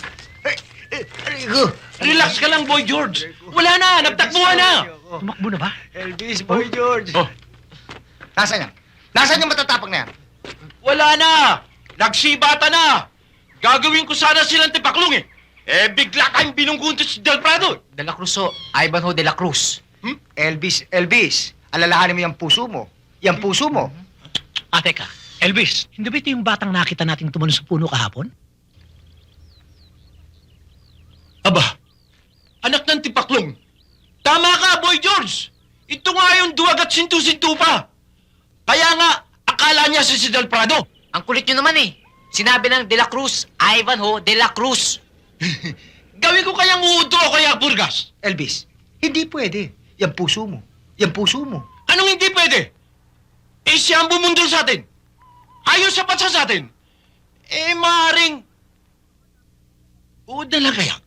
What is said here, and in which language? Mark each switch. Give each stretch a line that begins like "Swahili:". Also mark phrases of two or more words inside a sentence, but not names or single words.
Filipino: Relax ka lang, Boy George! Wala na! Nagtakbuhan na! Tumakbo na ba? Elvis, Boy George. Oh. Nasaan yan? Nasaan yung matatapang na yan? Wala na! Nagsibata na! Gagawin ko sana silang tipaklong eh! Eh, bigla kayong binunggunto si Del Prado! De la Cruz, oh. Ivanhoe de la Cruz. Elvis, alalahanin mo yung puso mo. Yung puso mo. Ah, teka. Elvis, hindi ba ito yung batang nakita nating tumalon sa puno kahapon? Aba, anak ng tipaklong! Tama ka, Boy George! Ito nga yung duwag at sintu-sintu pa! Kaya nga, akala niya si Del Prado! Ang kulit niyo naman, eh. Sinabi ng de la Cruz, Ivanhoe de la Cruz. Gawin ko kayang uuto o kaya Burgas! Elvis, hindi pwede. Yung puso mo. Yung puso mo. Anong hindi pwede? Eh, siya ang bumundol sa atin! Ayaw sapat siya sa atin! Eh, maaaring... Uod na lang kaya?